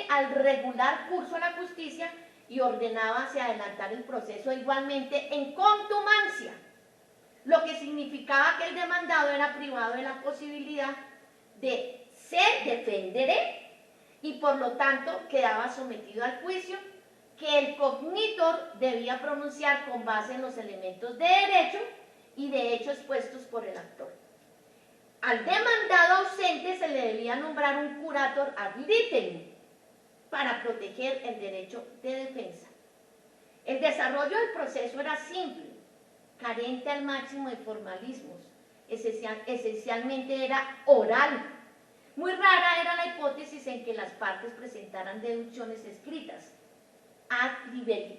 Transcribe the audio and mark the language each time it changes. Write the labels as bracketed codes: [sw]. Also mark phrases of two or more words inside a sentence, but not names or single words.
[es] al regular curso de la justicia, y ordenaba se adelantar el proceso igualmente en contumacia, lo que significaba que el demandado era privado de la posibilidad de se defenderé, y por lo tanto quedaba sometido al juicio que el cognitor debía pronunciar con base en los elementos de derecho y de hecho expuestos por el actor. Al demandado ausente se le debía nombrar un [la] curator ad litem [es] para proteger el derecho de defensa. El desarrollo del proceso era simple, carente al máximo de formalismos, esencialmente era oral. Muy rara era la hipótesis en que las partes presentaran deducciones escritas, [la] ad libelli.